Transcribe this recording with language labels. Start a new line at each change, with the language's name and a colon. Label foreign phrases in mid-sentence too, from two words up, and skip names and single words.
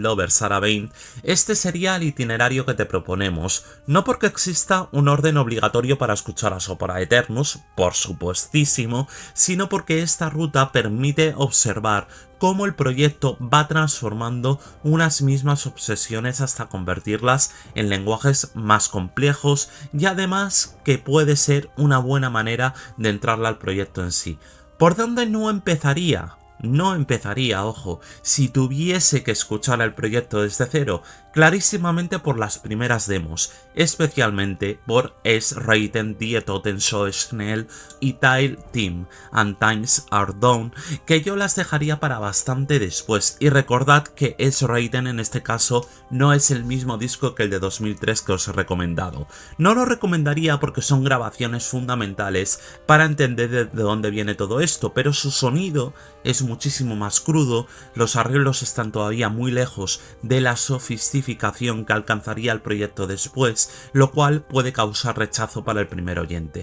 Spanish: Lover Sarah Bane, este sería el itinerario que te proponemos, no porque exista un orden obligatorio para escuchar a Sopra Aeternus, por supuestísimo, sino porque esta ruta permite observar cómo el proyecto va transformando unas mismas obsesiones hasta convertirlas en lenguajes más complejos y además que puede ser una buena manera de entrarle al proyecto en sí. ¿Por dónde no empezaría? No empezaría, ojo, si tuviese que escuchar el proyecto desde cero, clarísimamente por las primeras demos, especialmente por Es Reiten die Toten so schnell y Teil Team and Times Are Done, que yo las dejaría para bastante después, y recordad que Es Reiten en este caso no es el mismo disco que el de 2003 que os he recomendado. No lo recomendaría porque son grabaciones fundamentales para entender de dónde viene todo esto, pero su sonido es muchísimo más crudo, los arreglos están todavía muy lejos de la sofisticación que alcanzaría el proyecto después, lo cual puede causar rechazo para el primer oyente.